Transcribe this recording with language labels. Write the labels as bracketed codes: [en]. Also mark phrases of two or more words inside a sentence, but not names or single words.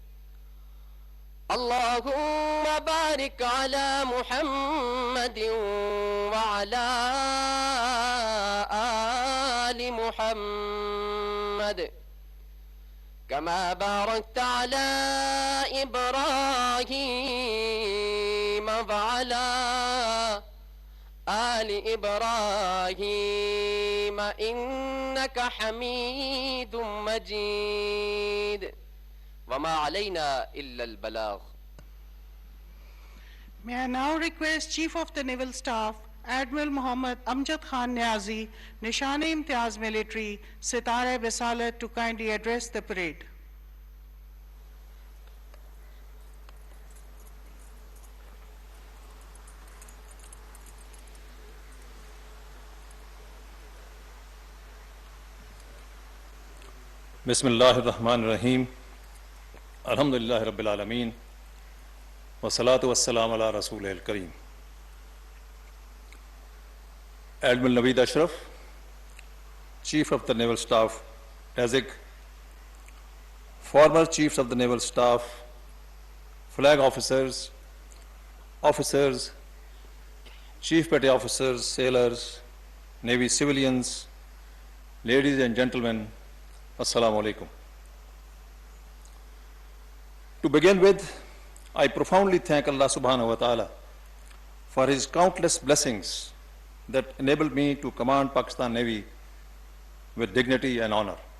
[ar] اللهم بارك على محمد وعلى آل محمد كما باركت على إبراهيم وعلى آل إبراهيم إنك حميد مجيد. وما علينا إلا البلاغ. [en] May I now request Chief of the Naval Staff Admiral Mohammad Amjad Khan Niazi, Nishan-e-Imtiaz Military, Sitara-e-Bisalat, to kindly address the parade. [ar] بسم اللہ الرحمن الرحیم. الحمدللہ رب العالمین والصلاة والسلام علی رسول الکریم. [en] ایڈمرل نوید اشرف, Chief of the Naval Staff, ایزک former chiefs of the naval staff, flag officers, officers, chief petty officers, sailors, Navy civilians, ladies and gentlemen, [ar] السلام عليكم. [en] To begin with, I profoundly thank Allah [ar] سبحانه وتعالى [en] for His countless blessings that enabled me to command Pakistan Navy with dignity and honor.